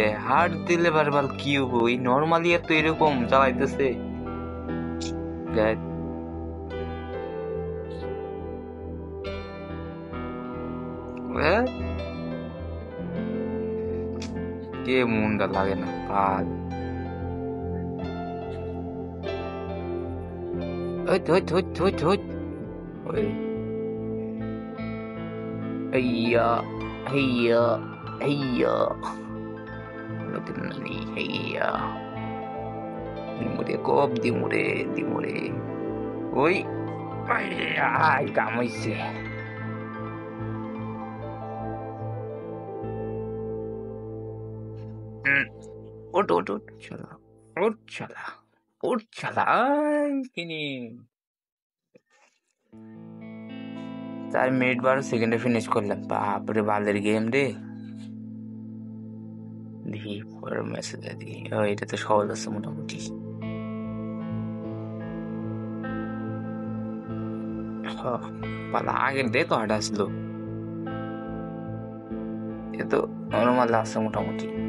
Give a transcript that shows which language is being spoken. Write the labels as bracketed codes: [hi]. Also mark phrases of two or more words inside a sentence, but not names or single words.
[bn] হার্ড দিলে বারবার কি হবো? এই নর্মালি এত এরকম চালাইতেছে। কে মনটা লাগে না পাল। Heya, heya, heya. Nani, heya. Dimure kop, dimure, dimure. Oi, ay, kamu isi. Ut, chala, chala, chala. Kini. 4 মিনিট 12 সেকেন্ডে ফিনিশ করলাম। বাপরে বালের গেম রে। দেখি পরের মেসেজ দেখি। এটা তো সহজ আছে মোটামুটি। পালা আগের দিয়ে তো হার্ড আসলো, এ তো নর্মাল আছে মোটামুটি।